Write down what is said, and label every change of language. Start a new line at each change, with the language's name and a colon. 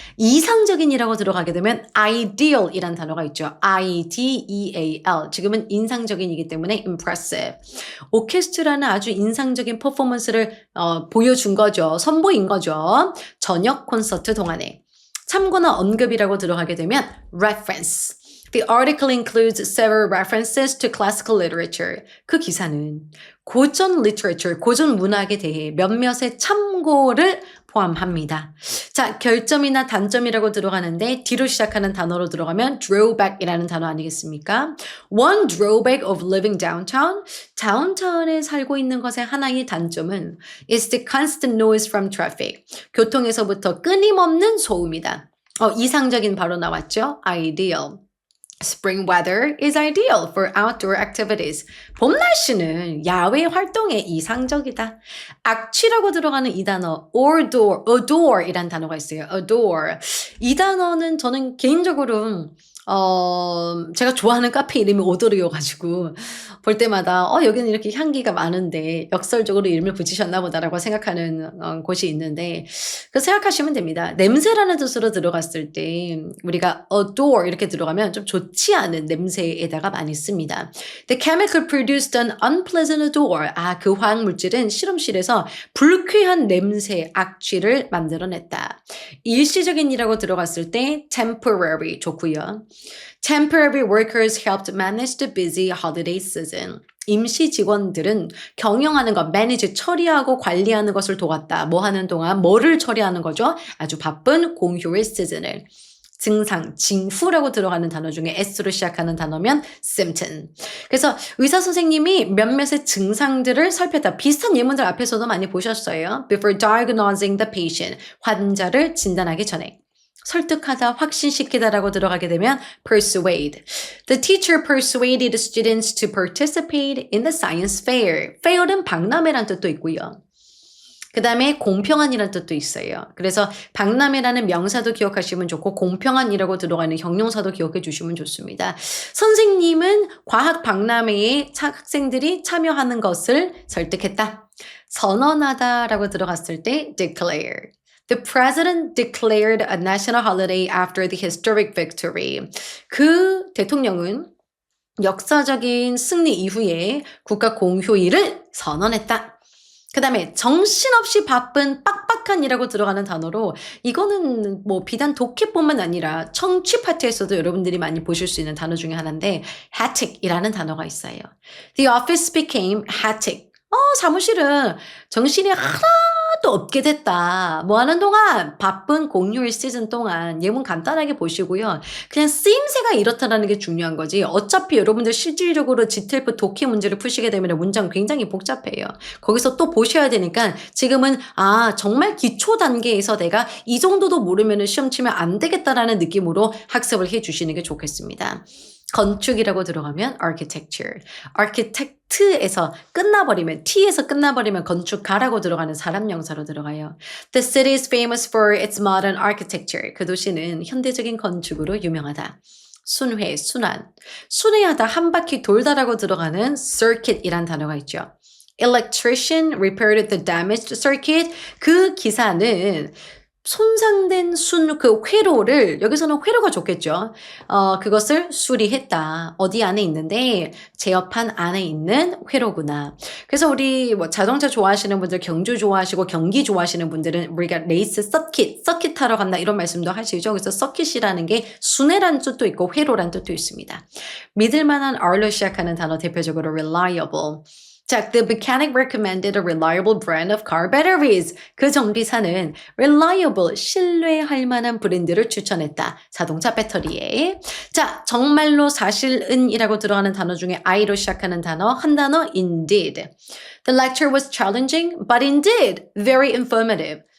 Korean: 이상적인이라고 들어가게 되면 ideal이란 단어가 있죠.
English: ideal.
Korean: 지금은 인상적인이기 때문에 impressive. 오케스트라는 아주 인상적인 퍼포먼스를 보여준 거죠. 선보인 거죠. 저녁 콘서트 동안에. 참고나 언급이라고 들어가게 되면 reference.
English: The article includes several references to classical literature.
Korean: 그 기사는 고전 literature, 고전 문학에 대해 몇몇의 참고를 포함합니다. 자, 결점이나 단점이라고 들어가는데 뒤로 시작하는 단어로 들어가면 drawback이라는 단어 아니겠습니까?
English: One drawback of living downtown.
Korean: 다운타운에 살고 있는 것의 하나의 단점은
English: is the constant noise from traffic.
Korean: 교통에서부터 끊임없는 소음이다. 이상적인 바로 나왔죠? Ideal.
English: Spring weather is ideal for outdoor activities.
Korean: 봄 날씨는 야외 활동에 이상적이다. 악취라고 들어가는 이 단어 adore 이란 단어가 있어요.
English: adore.
Korean: 이 단어는 저는 개인적으로 제가 좋아하는 카페 이름이 오도르여가지고 볼 때마다 여기는 이렇게 향기가 많은데 역설적으로 이름을 붙이셨나 보다라고 생각하는 곳이 있는데 그 생각하시면 됩니다. 냄새라는 뜻으로 들어갔을 때 우리가 adore 이렇게 들어가면 좀 좋지 않은 냄새에다가 많이 씁니다.
English: The chemical produced an unpleasant odor.
Korean: 그 화학물질은 실험실에서 불쾌한 냄새, 악취를 만들어냈다. 일시적인이라고 들어갔을 때 temporary 좋고요.
English: Temporary workers helped manage the busy holiday season.
Korean: 임시 직원들은 경영하는 것, manage, 처리하고 관리하는 것을 도왔다. 뭐 하는 동안 뭐를 처리하는 거죠? 아주 바쁜 공휴일 시즌을. 증상, 징후라고 들어가는 단어 중에 S로 시작하는 단어면 symptom. 그래서 의사 선생님이 몇몇의 증상들을 살폈다. 비슷한 예문들 앞에서도 많이 보셨어요.
English: Before diagnosing the patient.
Korean: 환자를 진단하기 전에. 설득하다, 확신시키다라고 들어가게 되면 persuade.
English: The teacher persuaded students to participate in the science fair.
Korean: fair은 박람회란 뜻도 있고요. 그 다음에 공평한이라는 뜻도 있어요. 그래서 박람회라는 명사도 기억하시면 좋고 공평한이라고 들어가는 형용사도 기억해 주시면 좋습니다. 선생님은 과학 박람회에 학생들이 참여하는 것을 설득했다. 선언하다라고 들어갔을 때 declare.
English: The president declared a national holiday after the historic victory.
Korean: 그 대통령은 역사적인 승리 이후에 국가 공휴일을 선언했다. 그 다음에 정신없이 바쁜 빡빡한이라고 들어가는 단어로 이거는 뭐 비단 독해뿐만 아니라 청취 파트에서도 여러분들이 많이 보실 수 있는 단어 중에 하나인데 hectic이라는 단어가 있어요.
English: The office became hectic.
Korean: 사무실은 정신이 하나도 없게 됐다. 뭐 하는 동안? 바쁜 공휴일 시즌 동안. 예문 간단하게 보시고요. 그냥 쓰임새가 이렇다라는 게 중요한 거지. 어차피 여러분들 실질적으로 GTLF 독해 문제를 푸시게 되면 문장 굉장히 복잡해요. 거기서 또 보셔야 되니까 지금은 정말 기초 단계에서 내가 이 정도도 모르면 시험 치면 안 되겠다라는 느낌으로 학습을 해 주시는 게 좋겠습니다. 건축이라고 들어가면 architecture. architect에서 끝나버리면 T에서 끝나버리면 건축가라고 들어가는 사람 명사로 들어가요.
English: The city is famous for its modern architecture.
Korean: 그 도시는 현대적인 건축으로 유명하다. 순회, 순환. 순회하다, 한 바퀴 돌다라고 들어가는 circuit이란 단어가 있죠.
English: Electrician repaired the damaged circuit.
Korean: 그 기사는 손상된 그 회로를, 여기서는 회로가 좋겠죠. 그것을 수리했다. 어디 안에 있는데 제어판 안에 있는 회로구나. 그래서 우리 뭐 자동차 좋아하시는 분들, 경주 좋아하시고 경기 좋아하시는 분들은 우리가 레이스 서킷 타러 간다 이런 말씀도 하시죠. 그래서 서킷이라는 게 순회라는 뜻도 있고 회로라는 뜻도 있습니다. 믿을 만한 R로 시작하는 단어 대표적으로 reliable.
English: 자, the mechanic recommended a reliable brand of car batteries.
Korean: 그 정비사는 reliable, 신뢰할 만한 브랜드를 추천했다. 자동차 배터리에. 자, 정말로 사실은이라고 들어가는 단어 중에 I로 시작하는 단어, 한 단어 indeed.
English: The lecture was challenging, but indeed very informative.